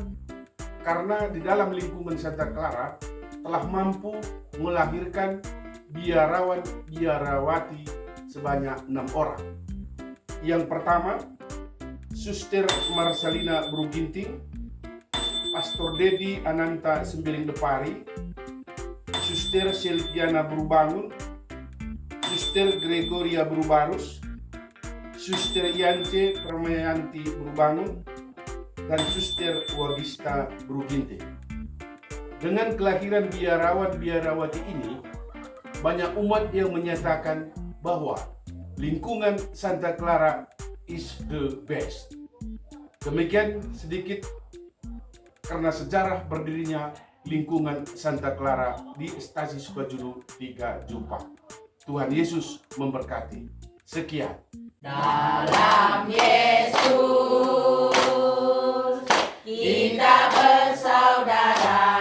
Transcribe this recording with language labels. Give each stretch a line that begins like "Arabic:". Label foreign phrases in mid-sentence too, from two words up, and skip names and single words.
Indonesian: Karena di dalam lingkungan Santa Clara telah mampu melahirkan biarawan-biarawati sebanyak 6 orang. Yang pertama, Suster Marcelina Bruginting, Pastor Dedi Ananta Sembiring Depari, Suster Silviana Brubangun, Suster Gregoria Brubarus, Suster Yance Permayanti Brubangun, dan Suster Wagista Bruginting. Dengan kelahiran biarawan-biarawati ini, banyak umat yang menyatakan bahwa lingkungan Santa Clara
English: is the best.
Indonesian: Demikian sedikit karena sejarah berdirinya lingkungan Santa Clara di Stasi Sukajulu 3 Jupa. Tuhan Yesus memberkati. Sekian. Dalam Yesus kita bersaudara.